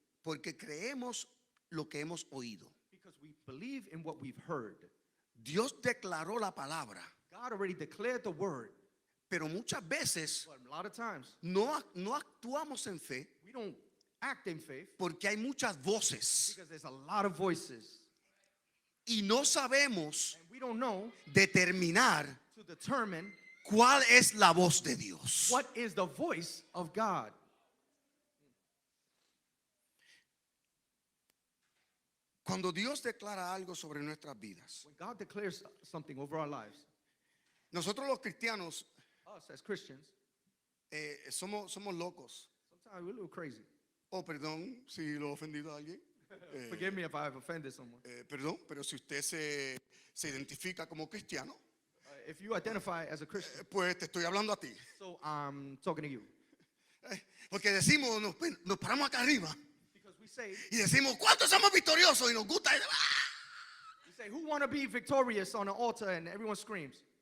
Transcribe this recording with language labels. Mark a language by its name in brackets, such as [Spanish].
[Spanish] porque creemos lo que hemos oído. [English] because we believe in what we've heard. [Spanish] Dios declaró la palabra, [English] God already declared the word, [Spanish] pero muchas veces [English] but a lot of times [Spanish] no actuamos en fe [English] we don't act in faith [Spanish] porque hay muchas voces [English] because there's a lot of voices [Spanish] y no sabemos [English] and we don't know [Spanish] determinar [English] to determine [Spanish] cuál es la voz de Dios. [English] what is the voice of God. [Spanish] Cuando Dios declara algo sobre nuestras vidas, [English] When God declares something over our lives, [Spanish] nosotros los cristianos [English] us as Christians, [Spanish] somos locos. [English] sometimes we're a little crazy. [Spanish] Oh, perdón si lo he ofendido a alguien. [English] Forgive me if I've offended someone. [Spanish] Perdón, pero si usted se identifica como cristiano, [English] If you identify as a Christian, [Spanish] pues te estoy hablando a ti. [English] so I'm talking to you. [Spanish] Porque decimos, nos paramos acá arriba [English] Because we say, [Spanish] y decimos, ¿cuántos somos victoriosos? Y nos gusta. [English] who want to be victorious on an altar, and everyone screams.